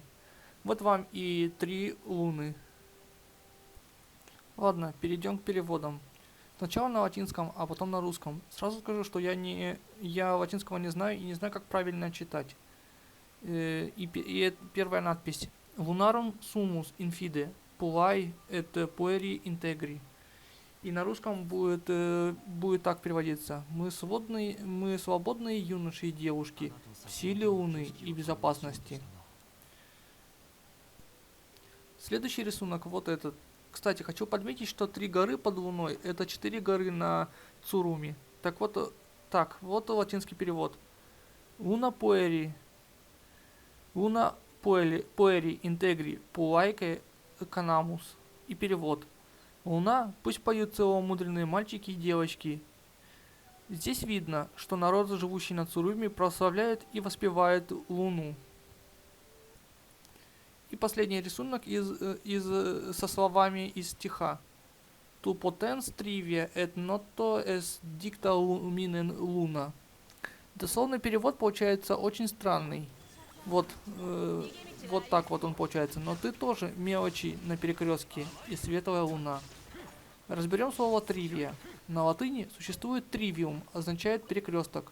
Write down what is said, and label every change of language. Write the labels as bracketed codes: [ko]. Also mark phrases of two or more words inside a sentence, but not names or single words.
[ru] Вот вам и 3 луны. Ладно, перейдем к переводам. Сначала на латинском, а потом на русском. Сразу скажу, что я латинского не знаю и не знаю, как правильно читать. И первая надпись. [la] Lunarum sumus infide, pulai et pueri integri. [ru] И на русском будет так переводиться. Мы свободные юноши и девушки в силе Луны и безопасности. Следующий рисунок вот этот. Кстати, хочу подметить, что 3 горы под Луной – это 4 горы на Цуруми. Так вот, вот латинский перевод. [la] Луна Pueri integri pulaique canamus. [ru] И перевод. Луна, пусть поют целомудренные мальчики и девочки. Здесь видно, что народ, живущий на Цуруми, прославляет и воспевает Луну. И последний рисунок со словами из стиха. [la] Tu potens trivia et notto es dicta luminen luna. [ru] Дословный перевод получается очень странный. Вот так вот он получается. Но ты тоже мелочи на перекрестке и светлая луна. Разберем слово тривия. На латыни существует тривиум, означает перекресток.